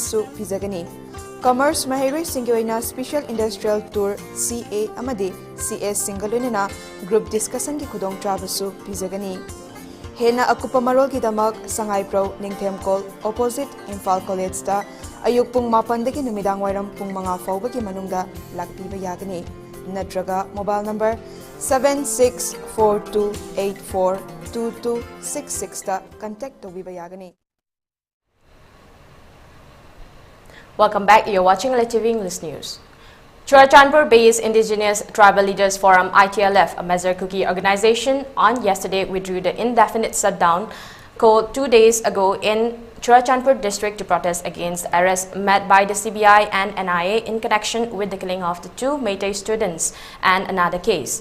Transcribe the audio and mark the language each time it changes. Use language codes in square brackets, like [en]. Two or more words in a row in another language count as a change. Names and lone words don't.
[mni] su pizagani Commerce Mahiroi Singoina [en] Special Industrial Tour [mni] CA amadi CS Singalunina [en] Group Discussion [mni] ki khudong trabasu pizagani Hena akupa marol ki damak Sangai Pro Ningthem Kol opposite Imphal College da ayuk pung mapandagi numidang wairam pung mga fawba ki manungda lakpiba yagani Natraga [en] mobile number [mni] 7642842266 ta contact to Vibayagani. [en] Welcome back. You're watching ELITETV English News. Churachandpur-based Indigenous Tribal Leaders Forum (ITLF), a Measure Cookie organization, on yesterday withdrew the indefinite shutdown called 2 days ago in Churachandpur district to protest against the arrest made by the CBI and NIA in connection with the killing of the 2 Meitei students and another case.